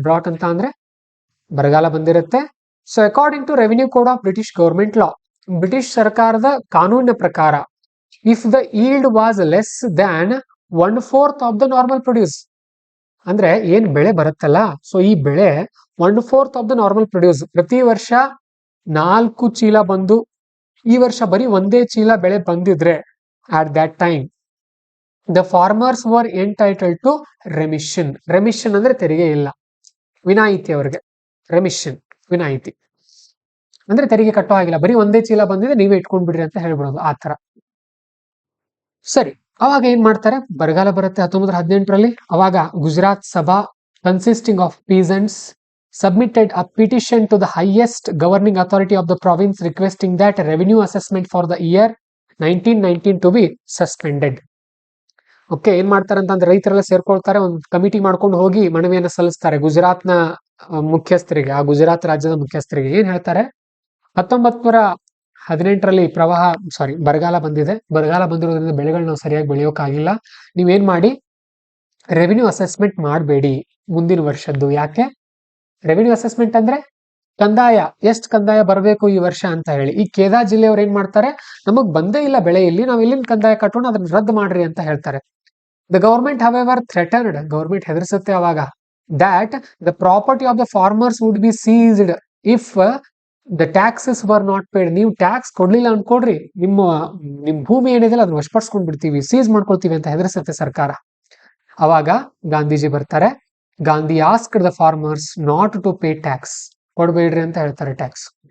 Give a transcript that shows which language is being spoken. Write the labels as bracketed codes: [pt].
[en] drought [kn] ಅಂತ ಅಂದ್ರೆ ಬರಗಾಲ ಬಂದಿರುತ್ತೆ. [en] so according to revenue code of British government law, [kn] British ಸರ್ಕಾರದ ಕಾನೂನಿನ ಪ್ರಕಾರ, [en] if the yield was less than 1/4 of the normal produce, [kn] ಅಂದ್ರೆ ಏನ್ ಬೆಳೆ ಬರುತ್ತಲ್ಲ, ಸೊ ಈ ಬೆಳೆ [en] 1/4 of the normal produce, [kn] ಪ್ರತಿ ವರ್ಷ 4 ಚೀಲ ಬಂದು ಈ ವರ್ಷ ಬರೀ 1 ಚೀಲ ಬೆಳೆ ಬಂದಿದ್ರೆ, [en] at that time the farmers were entitled to remission. [kn] Remission ಅಂದ್ರೆ ತೆರಿಗೆ ಇಲ್ಲ, ವಿನಾಯಿತಿ. ಅವರಿಗೆ ರೆಮಿಷನ್ ವಿನಾಯಿತಿ ಅಂದ್ರೆ ತೆರಿಗೆ ಕಟ್ಟೋ ಆಗಿಲ್ಲ, ಬರೀ 1 ಚೀಲ ಬಂದಿದೆ, ನೀವೇ ಇಟ್ಕೊಂಡ್ಬಿಡ್ರಿ ಅಂತ ಹೇಳ್ಬಿಡೋದು, ಆ ತರ. ಸರಿ, ಅವಾಗ ಏನ್ ಮಾಡ್ತಾರೆ, ಬರಗಾಲ ಬರುತ್ತೆ 1918ರಲ್ಲಿ. [en] ಅವಾಗ Gujarat Sabha consisting of peasants submitted a petition to the highest governing authority of the province requesting that revenue assessment for the year 1919 to be suspended. [kn] Okay, ಏನ್ ಮಾಡ್ತಾರೆ ಅಂತಂದ್ರೆ ರೈತರೆಲ್ಲ ಸೇರ್ಕೊಳ್ತಾರೆ, ಒಂದು ಕಮಿಟಿ ಮಾಡ್ಕೊಂಡು ಹೋಗಿ ಮನವಿಯನ್ನು ಸಲ್ಲಿಸ್ತಾರೆ ಗುಜರಾತ್ನ ಮುಖ್ಯಸ್ಥರಿಗೆ, ಆ ಗುಜರಾತ್ ರಾಜ್ಯದ ಮುಖ್ಯಸ್ಥರಿಗೆ. ಏನ್ ಹೇಳ್ತಾರೆ, 1918ರಲ್ಲಿ ಬರಗಾಲ ಬಂದಿದೆ, ಬರಗಾಲ ಬಂದಿರೋದ್ರಿಂದ ಬೆಳೆಗಳು ನಾವು ಸರಿಯಾಗಿ ಬೆಳೆಯೋಕ್ಕಾಗಿಲ್ಲ, ನೀವೇನ್ ಮಾಡಿ ರೆವಿನ್ಯೂ ಅಸೆಸ್ಮೆಂಟ್ ಮಾಡಬೇಡಿ ಮುಂದಿನ ವರ್ಷದ್ದು. ಯಾಕೆ ರೆವಿನ್ಯೂ ಅಸೆಸ್ಮೆಂಟ್ ಅಂದ್ರೆ ಕಂದಾಯ, ಎಷ್ಟು ಕಂದಾಯ ಬರಬೇಕು ಈ ವರ್ಷ ಅಂತ ಹೇಳಿ. ಈ ಖೇದಾ ಜಿಲ್ಲೆಯವ್ರು ಏನ್ ಮಾಡ್ತಾರೆ, ನಮಗ್ ಬಂದೇ ಇಲ್ಲ ಬೆಳೆ, ಇಲ್ಲಿ ನಾವು ಇಲ್ಲಿಂದ ಕಂದಾಯ ಕಟ್ಟೋಣ, ಅದನ್ನ ರದ್ದು ಮಾಡ್ರಿ ಅಂತ ಹೇಳ್ತಾರೆ. [en] the government however threatened, [kn] government ಹೆದರ್ಸುತ್ತೆ ಅವಾಗ, [en] that the property of the farmers would be seized if the taxes were not paid. [kn] ನೀವು ಟ್ಯಾಕ್ಸ್ ಕೊಡ್ಲಿಲ್ಲ ಅನ್ಕೊಡ್ರಿ, ನಿಮ್ ಭೂಮಿ ಏನಿದೆಲ್ಲ ಅದನ್ನ ವಶಪಡಿಸ್ಕೊಂಡ್ ಬಿಡ್ತೀವಿ, ಸೀಸ್ ಮಾಡ್ಕೊಳ್ತೀವಿ ಅಂತ ಹೆದರ್ಸುತ್ತೆ ಸರ್ಕಾರ. ಅವಾಗ ಗಾಂಧೀಜಿ ಬರ್ತಾರೆ. [en] Gandhi asked the farmers not to pay tax, [kn] ಕೊಡ್ಬೇಡ್ರಿ ಅಂತ ಹೇಳ್ತಾರೆ ಟ್ಯಾಕ್ಸ್.